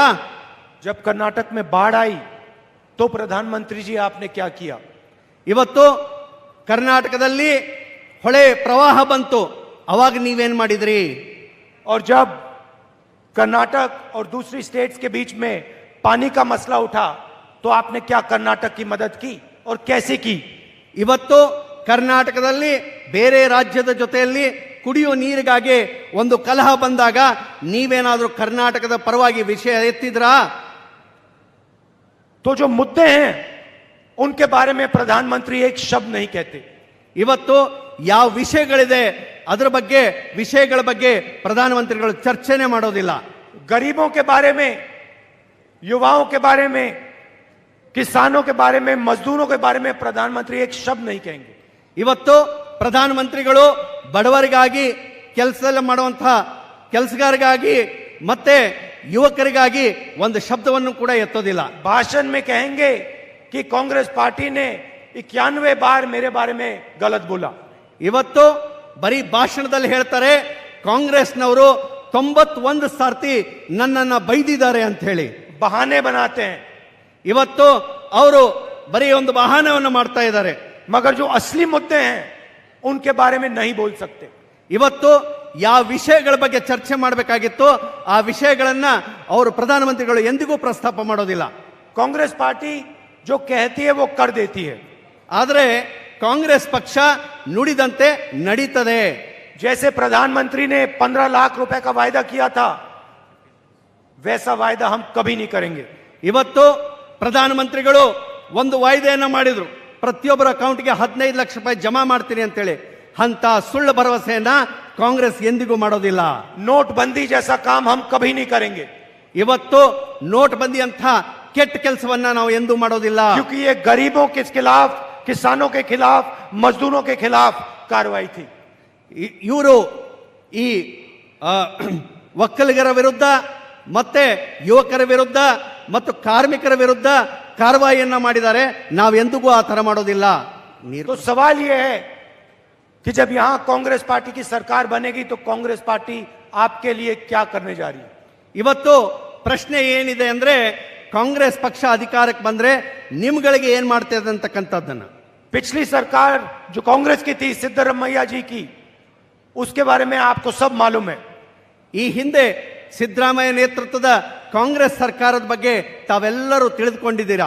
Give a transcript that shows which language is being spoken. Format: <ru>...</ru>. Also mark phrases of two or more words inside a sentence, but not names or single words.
<hi>जब कर्नाटक में बाढ़ आई तो प्रधानमंत्री जी आपने क्या किया?</hi> <kn>ಇವತ್ತು ಕರ್ನಾಟಕದಲ್ಲಿ ಹೊಳೆ ಪ್ರವಾಹ ಬಂತು, ಅವಾಗ ನೀವೇನ್ ಮಾಡಿದ್ರಿ?</kn> <hi>और जब कर्नाटक और दूसरी स्टेट्स के बीच में पानी का मसला उठा तो आपने क्या कर्नाटक की मदद की और कैसे की?</hi> <kn>ಇವತ್ತು ಕರ್ನಾಟಕದಲ್ಲಿ ಬೇರೆ ರಾಜ್ಯದ ಜೊತೆಯಲ್ಲಿ ಕುಡಿಯುವ ನೀರಿಗಾಗಿ ಒಂದು ಕಲಹ ಬಂದಾಗ ನೀವೇನಾದ್ರೂ ಕರ್ನಾಟಕದ ಪರವಾಗಿ ವಿಷಯ ಎತ್ತಿದ್ರಾ?</kn> <hi>तो जो मुद्दे हैं उनके बारे में प्रधानमंत्री एक शब्द नहीं कहते.</hi> <kn>ಇವತ್ತು ಯಾವ ವಿಷಯಗಳಿದೆ ಅದರ ಬಗ್ಗೆ ವಿಷಯಗಳ ಬಗ್ಗೆ ಪ್ರಧಾನಮಂತ್ರಿಗಳು ಚರ್ಚೆನೆ ಮಾಡೋದಿಲ್ಲ.</kn> <hi>गरीबों के बारे में, युवाओं के बारे में, किसानों के बारे में, मजदूरों के बारे में प्रधानमंत्री एक शब्द नहीं कहेंगे.</hi> <kn>ಇವತ್ತು ಪ್ರಧಾನಮಂತ್ರಿಗಳು ಬಡವರಿಗಾಗಿ ಕೆಲಸ ಮಾಡುವಂತಹ ಕೆಲಸಗಾರರಿಗಾಗಿ ಮತ್ತೆ ಯುವಕರಿಗಾಗಿ ಒಂದು ಶಬ್ದವನ್ನು ಕೂಡ ಎತ್ತೋದಿಲ್ಲ.</kn> <hi>भाषण में कहेंगे कि कांग्रेस पार्टी ने 91 बार मेरे बारे में गलत बोला.</hi> <kn>ಇವತ್ತು ಬರೀ ಭಾಷಣದಲ್ಲಿ ಹೇಳ್ತಾರೆ ಕಾಂಗ್ರೆಸ್ನವರು 91 ಸಾರ್ತಿ ನನ್ನನ್ನ ಬೈದಿದ್ದಾರೆ ಅಂತ ಹೇಳಿ.</kn> <hi>बहाने बनाते हैं.</hi> <kn>ಇವತ್ತು ಅವರು ಬರೀ ಒಂದು ಬಹಾನೆಯನ್ನು ಮಾಡ್ತಾ ಇದ್ದಾರೆ.</kn> <hi>मगर जो असली मुद्दे हैं उनके बारे में नहीं बोल सकते.</hi> <kn>ಇವತ್ತು ಯಾವ ವಿಷಯಗಳ ಬಗ್ಗೆ ಚರ್ಚೆ ಮಾಡಬೇಕಾಗಿತ್ತು ಆ ವಿಷಯಗಳನ್ನ ಅವರು ಪ್ರಧಾನಮಂತ್ರಿಗಳು ಎಂದಿಗೂ ಪ್ರಸ್ತಾಪ ಮಾಡೋದಿಲ್ಲ.</kn> <hi>कांग्रेस पार्टी जो कहती है वो कर देती है.</hi> <kn>ಆದರೆ ಕಾಂಗ್ರೆಸ್ ಪಕ್ಷ ನುಡಿದಂತೆ ನಡೀತದೆ.</kn> <hi>जैसे प्रधानमंत्री ने 15 लाख रुपए का वायदा किया था, वैसा वायदा हम कभी नहीं करेंगे.</hi> <kn>ಇವತ್ತು ಪ್ರಧಾನಮಂತ್ರಿಗಳು ಒಂದು ವಾಯ್ದೆಯನ್ನ ಮಾಡಿದ್ರು, ಪ್ರತಿಯೊಬ್ಬರ ಅಕೌಂಟ್ಗೆ 15 ಲಕ್ಷ ರೂಪಾಯಿ ಜಮಾ ಮಾಡ್ತೀನಿ ಅಂತೇಳಿ. ಅಂತ ಸುಳ್ಳು ಭರವಸೆಯನ್ನ ಕಾಂಗ್ರೆಸ್ ಎಂದಿಗೂ ಮಾಡೋದಿಲ್ಲ.</kn> <hi>नोटबंदी जैसा काम हम कभी नहीं करेंगे.</hi> <kn>ಇವತ್ತು ನೋಟ್ ಬಂದಿ ಅಂತ ಕೆಟ್ಟ ಕೆಲಸವನ್ನ ನಾವು ಎಂದೂ ಮಾಡೋದಿಲ್ಲ.</kn> <hi>क्योंकि ये गरीबों के खिलाफ, किसानों के खिलाफ, मजदूरों के खिलाफ कार्रवाई थी.</hi> <kn>ಇವರು ಈ ಒಕ್ಕಲಿಗರ ವಿರುದ್ಧ ಮತ್ತೆ ಯುವಕರ ವಿರುದ್ಧ ಮತ್ತು ಕಾರ್ಮಿಕರ ವಿರುದ್ಧ ಕಾರ್ಯವಾಹಿಯನ್ನ ಮಾಡಿದ್ದಾರೆ. ನಾವೆಂದಿಗೂ ಆ ತರ ಮಾಡೋದಿಲ್ಲ.</kn> <hi>तो सवाल यह है कि जब यहां कांग्रेस पार्टी की सरकार बनेगी तो कांग्रेस पार्टी आपके लिए क्या करने जा रही है?</hi> <kn>ಇವತ್ತು ಪ್ರಶ್ನೆ ಏನಿದೆ ಅಂದ್ರೆ ಕಾಂಗ್ರೆಸ್ ಪಕ್ಷ ಅಧಿಕಾರಕ್ಕೆ ಬಂದ್ರೆ ನಿಮ್ಗಳಿಗೆ ಏನ್ ಮಾಡ್ತದೆ ಅಂತಕ್ಕಂಥದ್ದನ್ನ.</kn> <hi>पिछली सरकार जो कांग्रेस की थी, सिद्धरामैया जी की, उसके बारे में आपको सब मालूम है.</hi> <kn>ಈ ಹಿಂದೆ ಸಿದ್ದರಾಮಯ್ಯ ನೇತೃತ್ವದ ಕಾಂಗ್ರೆಸ್ ಸರ್ಕಾರದ ಬಗ್ಗೆ ತಾವೆಲ್ಲರೂ ತಿಳಿದುಕೊಂಡಿದ್ದೀರಾ.</kn>